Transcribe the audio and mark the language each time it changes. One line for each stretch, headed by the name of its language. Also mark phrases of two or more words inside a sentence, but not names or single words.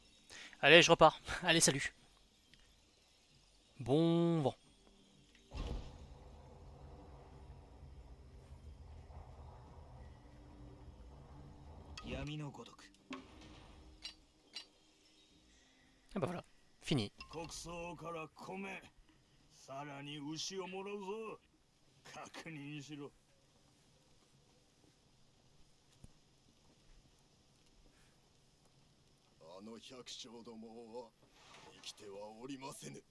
French: Allez, je repars. Allez, salut. Bon vent. Ah bah voilà, fini.
Japanese: さらに牛をもらうぞ。確認しろ。あの百姓どもは生きてはおりませぬ。